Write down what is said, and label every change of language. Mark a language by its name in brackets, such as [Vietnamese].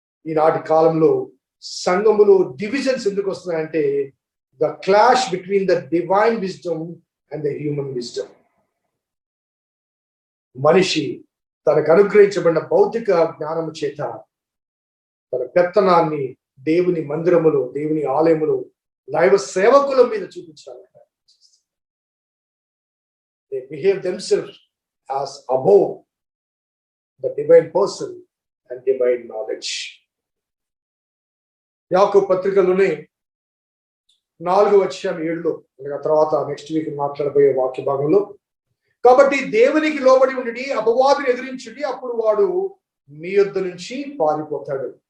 [Telugu] ఈనాటి కాలంలో సంఘములో డివిజన్స్ ఎందుకు వస్తున్నాయంటే [English] The clash between the divine wisdom and the human wisdom. [Telugu] మనిషి తనకు అనుగ్రహించబడిన భౌతిక జ్ఞానము చేత తన పెత్తనాన్ని దేవుని మందిరములు, దేవుని ఆలయములు, దైవ సేవకుల మీద చూపించాలి. [English] They behave themselves as above the divine person and divine knowledge. [Telugu] యాకోబు పత్రికలోనే 4:7 తర్వాత నెక్స్ట్ వీక్ మాట్లాడబోయే వాక్య భాగంలో, కాబట్టి దేవునికి లోబడి ఉండి అపవాదిని ఎదిరించుడి, అప్పుడు వాడు మీ యొద్ద నుంచి పారిపోతాడు.